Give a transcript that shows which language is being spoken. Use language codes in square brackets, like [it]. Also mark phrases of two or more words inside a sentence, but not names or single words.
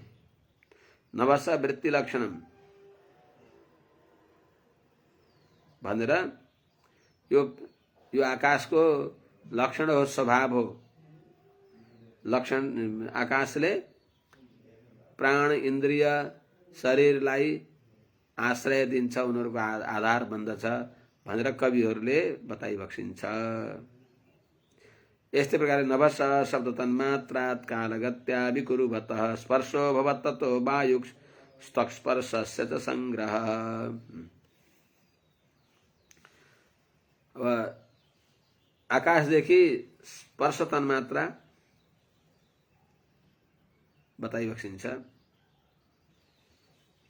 [sa] नभस वृत्ति लक्षणम [ne] भनेर यो आकाशको लक्षण हो, स्वभाव हो। लक्षण आकाशले प्राण इन्द्रिय शरीरलाई आश्रय दिन्छ, उनीहरूको आधार बन्दछ भनेर कविहरूले बताइबक्सिन्छ। यस्तै प्रकारले [sa] नभस शब्द तन्मात्रात् कालगत्या विकुरुवतः स्पर्शो भवत् ततो वायुस्पर्शस्य च संग्रह। [ne] अब आकाशदेखि स्पर्श तन्मात्रा बताइबक्सिन्छ।